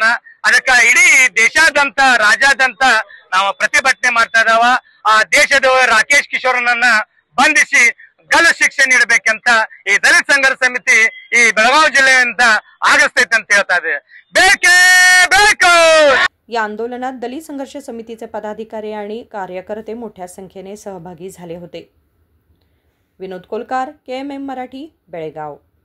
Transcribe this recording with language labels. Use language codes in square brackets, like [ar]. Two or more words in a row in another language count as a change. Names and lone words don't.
[kn] ಅದಕ್ಕ ಇಡೀ ದೇಶಾದ್ಯಂತ ರಾಜ್ಯಾದ್ಯಂತ ನಾವು ಪ್ರತಿಭಟನೆ ಮಾಡ್ತಾ ಇದಾವ। ಆ ದೇಶದ್ರೋಹಿ ರಾಕೇಶ್ ಕಿಶೋರ್ನನ್ನ ಬಂಧಿಸಿ ಗಲ್ಲು ಶಿಕ್ಷೆ ನೀಡಬೇಕಂತ ಈ ದಲಿತ ಸಂಘರ್ಷ ಸಮಿತಿ ಈ ಬೆಳಗಾವಿ ಜಿಲ್ಲೆಯಿಂದ ಆಗಸ್ತೈತೆ ಅಂತ ಹೇಳ್ತಾ ಇದೆ। ಬೇಕೇ ಬೇಕು। [mr] या आंदोलनात दलित संघर्ष समितीचे पदाधिकारी आणि कार्यकर्ते मोठ्या संख्येने सहभागी झाले होते। विनोद कोलकार, KMM मराठी, बेळगाव।